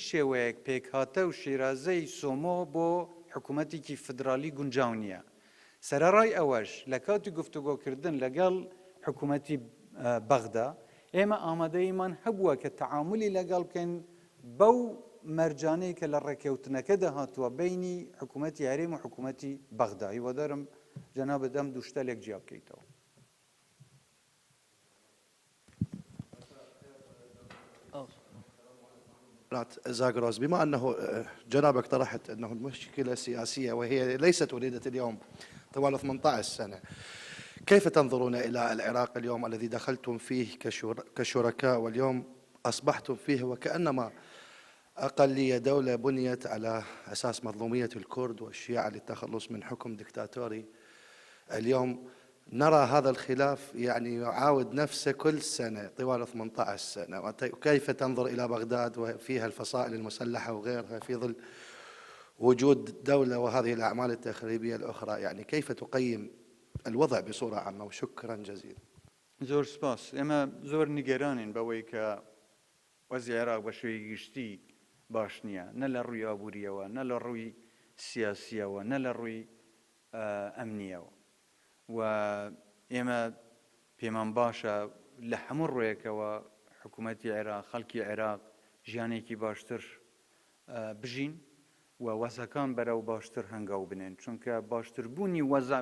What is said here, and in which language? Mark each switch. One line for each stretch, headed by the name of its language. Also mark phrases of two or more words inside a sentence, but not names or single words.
Central Kurdish: شێوەیەک پێکهاتە و شێرازەی سۆمۆ بۆ حکوومەتێکی فدرالی گونجاو نییە سەرەڕای ئەوەش لە کاتی گفتوگۆکردن لەگەڵ حکوومەتی بەغدا ئێمە ئامادەیمان هەبووە کە تەعاملی لەگەڵ بکەین بەو مەرجانەی کە لە ڕێکەوتنەکە داهاتووە بینی حکوومەتی هەرێم و حکوومەتی بەغدا هیوادارم جەنابەت ئەم دوو شتە لێک جیا بکەیتەوە.
Arabic: زاغروس بما أنه جنابك طرحت أنه المشكلة سياسية وهي ليست وليدة اليوم طوال 18 سنة كيف تنظرون إلى العراق اليوم الذي دخلتم فيه كشركاء واليوم أصبحتم فيه وكأنما أقلية دولة بنيت على أساس مظلومية الكرد والشيعة للتخلص من حكم دكتاتوري اليوم نرى هذا الخلاف يعني يعاود نفسه كل سنة طوال 18 سنة وكيف تنظر إلى بغداد وفيها الفصائل المسلحة وغيرها في ظل وجود دولة وهذه الأعمال التخريبية الأخرى يعني كيف تقيم الوضع بصورة عامة وشكرا جزيلا
Central Kurdish: زۆر سپاس ئێمە زۆر نیگەرانین بەوەی کە وەزی عێراق بە شێوەیەکی گشتی باش نییە نە لە ڕووی ئابووریەوە نە لە ڕووی سیاسیەوە نە لە ڕووی ئەمنیەوە و ئێمە پێمان باشە لە هەموو ڕوویەکەوە حکوومەتی عێراق خەڵکی عێراق ژیانێکی باشتر بژین و وەزەکان بەرەو باشتر هەنگاو بنێن چونکە باشتربوونی وەزع